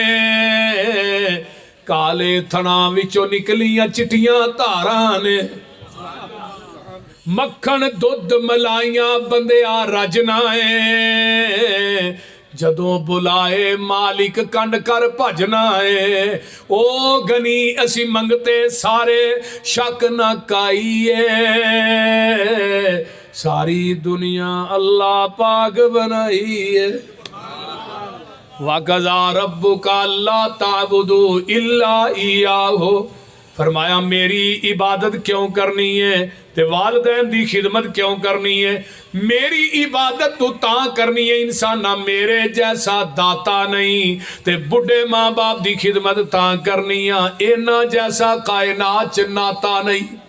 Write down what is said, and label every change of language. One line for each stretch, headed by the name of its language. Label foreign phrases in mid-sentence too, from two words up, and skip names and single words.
Punjabi: ਕਾਲੇ ਥਣਾਂ ਵਿਚੋਂ ਨਿਕਲੀਆਂ ਚਿੱਟੀਆਂ ਧਾਰਾਂ ਨੇ ਮੱਖਣ ਦੁੱਧ ਮਲਾਈਆਂ ਬੰਦਿਆ ਰੱਜਣਾ ਹੈ ਜਦੋਂ ਬੁਲਾਏ ਮਾਲਿਕ ਕੰਡ ਕਰ ਭੱਜਣਾ ਹੈ ਓ ਗ਼ਨੀ ਅਸੀਂ ਮੰਗਤੇ ਸਾਰੇ ਸ਼ੱਕ ਨਾ ਕਾਈਏ ਸਾਰੀ ਦੁਨੀਆ ਅੱਲਾਹ ਪਾਕ ਬਣਾਈ ਹੈ
Arabic: وقضى ربك ألا تعبدوا إلا إياه
Punjabi: ਫ਼ਰਮਾਇਆ ਮੇਰੀ ਇਬਾਦਤ ਕਿਉਂ ਕਰਨੀ ਹੈ ਤੇ ਵਾਲਿਦੈਨ ਦੀ ਖ਼ਿਦਮਤ ਕਿਉਂ ਕਰਨੀ ਹੈ ਮੇਰੀ ਇਬਾਦਤ ਤੋ ਤਾਂ ਕਰਨੀ ਹੈ ਇਨਸਾਨਾ ਮੇਰੇ ਜੈਸਾ ਦਾਤਾ ਨਹੀਂ ਤੇ ਬੁੱਢੇ ਮਾਂ ਬਾਪ ਦੀ ਖ਼ਿਦਮਤ ਤਾਂ ਕਰਨੀ ਹੈ ਇਨ੍ਹਾਂ ਜੈਸਾ ਕਾਇਨਾਤ 'ਚ ਨਾਤਾ ਨਹੀਂ